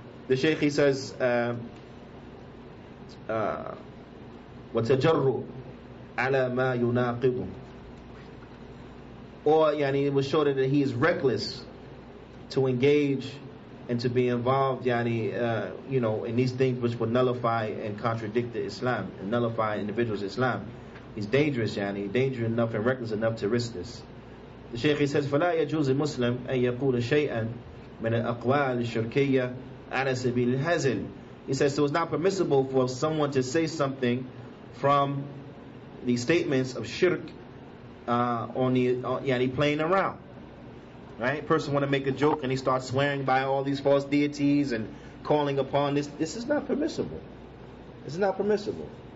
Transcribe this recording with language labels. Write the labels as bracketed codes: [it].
[en] The Shaykh, he says, [ar] وَتَجَرُّ عَلَى مَا يُنَاقِضُ, [en] or it was shown that he is reckless to engage and to be involved, in these things which would nullify and contradict the Islam, and nullify individuals' Islam. He's dangerous, dangerous enough and reckless enough to risk this. The Shaykh, he says, [ar] فَلَا يَجُوزِ الْمُسْلِمْ أَن يَقُولَ شَيْئًا مِنَ الْأَقْوَالِ الشِّرْكِيَّةِ عَلَى سَبِيلِ الْهَزْلِ. [en] He says, so it's not permissible for someone to say something from the statements of shirk playing around. Right? Person want to make a joke and he starts swearing by all these false deities and calling upon this. This is not permissible. This is not permissible.